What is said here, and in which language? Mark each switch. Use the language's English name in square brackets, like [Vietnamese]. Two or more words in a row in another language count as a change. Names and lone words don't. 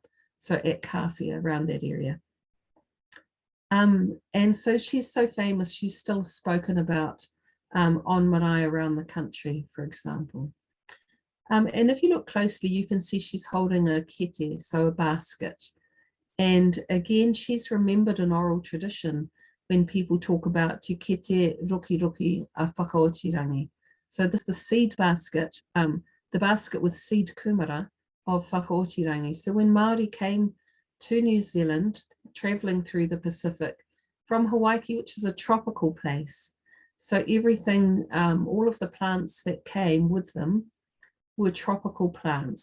[English] So at Kawhia, around that area. And so she's so famous, she's still spoken about on marae around the country, for example. And if you look closely, you can see she's holding a kete, so a basket. And again, she's remembered in oral tradition when people talk about [Māori] te kete roki roki a whakaotirangi. [English] So this is the seed basket, the basket with seed kumara of whakaotirangi. So when Māori came to New Zealand, traveling through the Pacific from Hawaii, which is a tropical place. So everything, all of the plants that came with them were tropical plants.